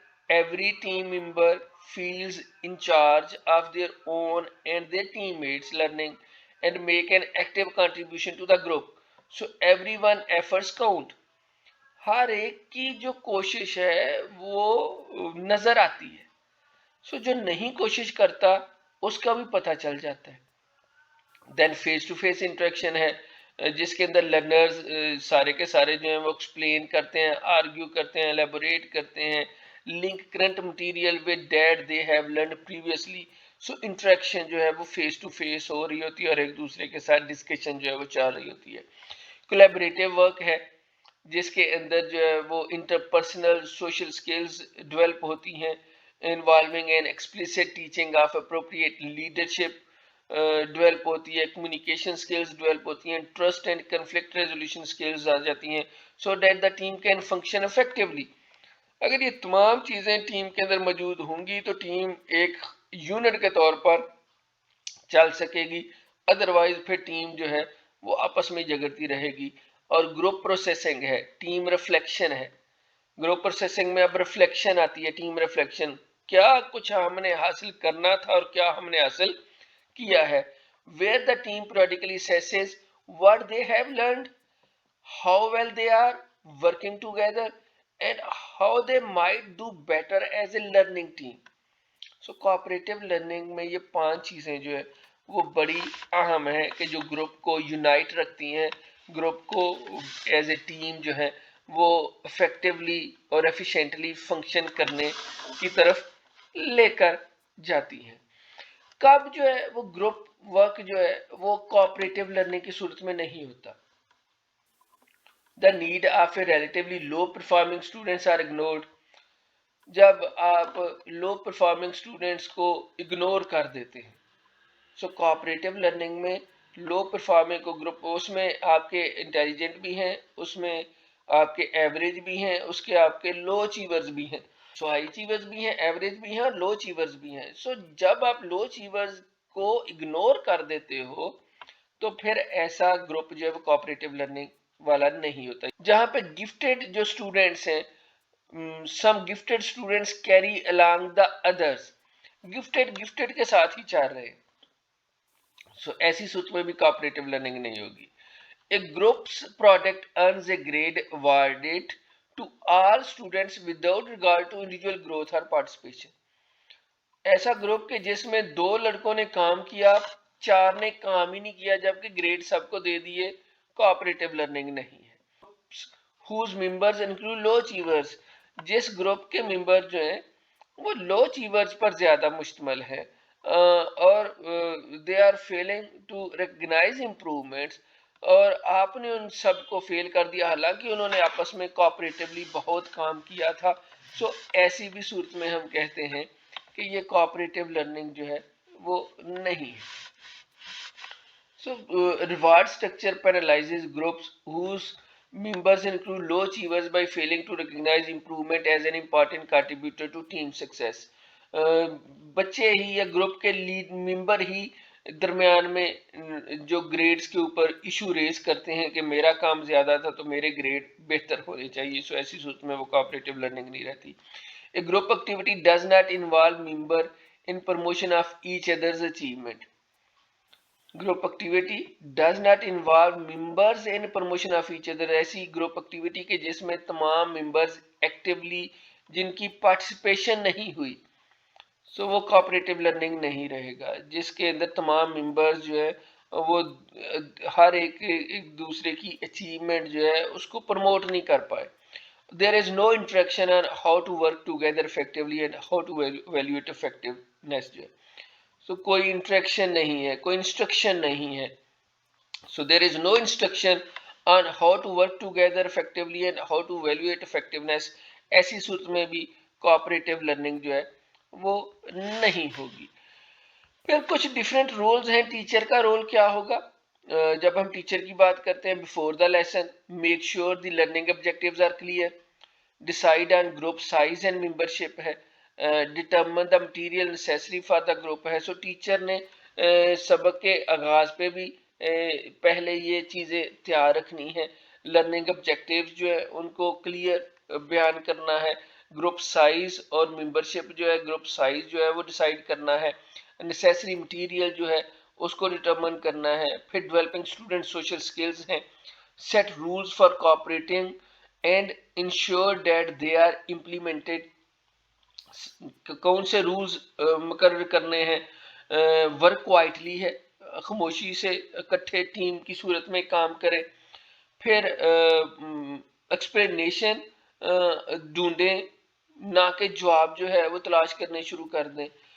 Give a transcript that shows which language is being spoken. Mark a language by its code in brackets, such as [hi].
[en] every team member feels in charge of their own and their teammates learning and make an active contribution to the group. So everyone efforts count. [ur] ہر ایک کی جو کوشش ہے وہ نظر آتی ہے. سو جو نہیں کوشش کرتا اس کا بھی پتہ چل جاتا ہے. دین فیس ٹو فیس انٹریکشن ہے، جس کے اندر لرنرز سارے کے سارے جو ہیں وہ ایکسپلین کرتے ہیں، آرگیو کرتے ہیں، الیبوریٹ کرتے ہیں. [en] Link current material with that they have learned previously. [ur] So interaction جو ہے وہ فیس ٹو فیس ہو رہی ہوتی ہے اور ایک دوسرے کے ساتھ ڈسکشن جو ہے وہ چل رہی ہوتی ہے. کولیبریٹو ورک ہے، جس کے اندر جو ہے وہ انٹرپرسنل سوشل سکلز ڈیولپ ہوتی ہیں. [en] Involving an explicit teaching of appropriate leadership develop ہوتی ہے. [ur] کمیونیکیشن سکلز ڈیولپ ہوتی ہیں. Trust and conflict resolution skills آ جاتی ہیں. [en] So that the team can function effectively. [ur] اگر یہ تمام چیزیں ٹیم کے اندر موجود ہوں گی تو ٹیم ایک یونٹ کے طور پر چل سکے گی. ادروائز پھر ٹیم جو ہے وہ آپس میں جگڑتی رہے گی. اور گروپ پروسیسنگ ہے، ٹیم ریفلیکشن ہے. گروپ پروسیسنگ میں اب ریفلیکشن آتی ہے، ٹیم ریفلیکشن. کیا کچھ ہم نے حاصل کرنا تھا اور کیا ہم نے حاصل کیا ہے. [en] where the team periodically assesses what they have learned, how well they are working together and how they might do better as a learning team. [ur] So cooperative learning میں یہ 5 چیزیں جو ہے وہ بڑی اہم ہیں کہ جو گروپ کو یونائٹ رکھتی ہیں، گروپ کو ایز اے ٹیم جو ہے وہ افیکٹولی اور ایفیشینٹلی فنکشن کرنے کی طرف لے کر جاتی ہیں. کب جو ہے وہ گروپ ورک جو ہے وہ کوآپریٹو لرننگ کی صورت میں نہیں ہوتا. [en] the need of a relatively low performing students are ignored. [ur] جب آپ لو پرفارمنگ اسٹوڈینٹس کو اگنور کر دیتے ہیں. سو کوآپریٹو لرننگ میں لو پرفارمنگ کو گروپ، اس میں آپ کے انٹیلیجنٹ بھی ہیں، اس میں آپ کے ایوریج بھی ہیں، اس کے آپ کے لو اچیورز بھی ہیں. سو ہائی اچیورز بھی ہیں، ایوریج بھی ہیں اور لو اچیورز بھی ہیں. سو جب آپ لو اچیورز کو اگنور کر دیتے ہو تو پھر ایسا گروپ جو ہے وہ کوآپریٹو لرننگ والا نہیں ہوتا. جہاں پہ گفٹڈ جو اسٹوڈینٹس ہیں، [en] some gifted students carry along the others. [ur] Gifted کے ساتھ ہی چل رہے ہیں. سو ایسی صورت میں بھی کوآپریٹو لرننگ نہیں ہوگی. [en] A group's product earns a grade awarded to all students without regard to individual growth or participation. [ur] ایسا گروپ کہ جس میں 2 لڑکوں نے کام کیا، 4 نے کام ہی نہیں کیا جبکہ گریڈ سب کو دے دیے، کوآپریٹو لرننگ نہیں ہے. [en] whose members include low achievers. [ur] جس گروپ کے ممبر جو ہیں وہ لو اچیورز پر زیادہ مشتمل ہے اور [en] they are failing to recognize improvements, [ur] اور آپ نے ان سب کو فیل کر دیا حالانکہ انہوں نے آپس میں کوآپریٹولی بہت کام کیا تھا. سو ایسی بھی صورت میں ہم کہتے ہیں کہ یہ کوآپریٹو لرننگ جو ہے وہ نہیں ہے. [en] So reward structure penalizes groups whose members include low achievers by failing to recognize improvement as an important contributor to team success. [ur] بچے ہی یا گروپ کے لیڈ ممبر ہی درمیان میں جو گریڈز کے اوپر ایشو ریز کرتے ہیں کہ میرا کام زیادہ تھا تو میرے گریڈ بہتر ہونے چاہیے. سو ایسی صورت میں وہ کوآپریٹو لرننگ نہیں رہتی. [en] A group activity does not involve member in promotion of each other's achievement. Group activity does not involve members in promotion of each other. [ur] ایسی گروپ ایکٹیویٹی کے جس میں تمام ممبرز ایکٹیولی جن کی پارٹیسپیشن نہیں ہوئی، سو وہ کوآپریٹو لرننگ نہیں رہے گا. جس کے اندر تمام ممبرز جو ہے وہ ہر ایک دوسرے کی اچیومنٹ جو ہے اس کو پروموٹ نہیں کر پائے. [en] There is no interaction on how to work together effectively and how to evaluate effectiveness جو ہے. [ur] So کوئی انٹریکشن نہیں ہے، کوئی انسٹرکشن نہیں ہے. [en] So there is no instruction on how to work together effectively and how to evaluate effectiveness. [ur] ایسی صورت میں بھی کوآپریٹو لرننگ جو ہے وہ نہیں ہوگی. پھر کچھ ڈیفرنٹ رولز ہیں. ٹیچر کا رول کیا ہوگا؟ جب ہم ٹیچر کی بات کرتے ہیں، [en] Before the lesson make sure the learning objectives are clear, decide on group size and membership ہے، determine the material necessary for the group ہے. [ur] سو ٹیچر نے سبق کے آغاز پہ بھی پہلے یہ چیزیں تیار رکھنی ہے. لرننگ آبجیکٹیوز جو ہے ان کو کلیئر بیان کرنا ہے. گروپ سائز اور ممبرشپ جو ہے، گروپ سائز جو ہے وہ ڈیسائیڈ کرنا ہے. نیسیسری مٹیریل جو ہے اس کو ڈٹرمن کرنا ہے. پھر ڈیولپنگ اسٹوڈنٹ سوشل سکلز ہیں. [en] Set rules for cooperating and ensure that they are implemented. [ur] کون سے رولز مقرر کرنے ہیں. ورک کوائٹلی ہے، خاموشی سے اکٹھے ٹیم کی صورت میں کام کرے. پھر ایکسپلینیشن ڈھونڈیں، نہ کہ جواب جو ہے وہ تلاش کرنے شروع کر دیں.